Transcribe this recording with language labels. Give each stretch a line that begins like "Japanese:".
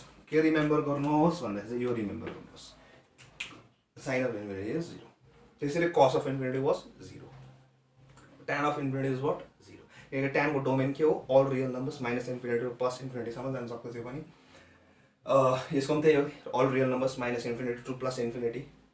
Nepali: के रिमेम्बर गर्नुहोस् भन्दाखेरि चाहिँ यो रिमेम्बर गर्नुहोस्,
English: Sine of infinity is 0.
Nepali: त्यसैले
English: Cos of infinity was 0. tan of infinity is what 0.
Nepali: यहाँ tan को डोमेन के हो,
English: all real numbers minus infinity
Nepali: र प्लस इन्फिनिटीसम्म जान सक्छ. त्यो पनि यसको पनि त्यही हो,
English: All real numbers minus infinity to plus infinity.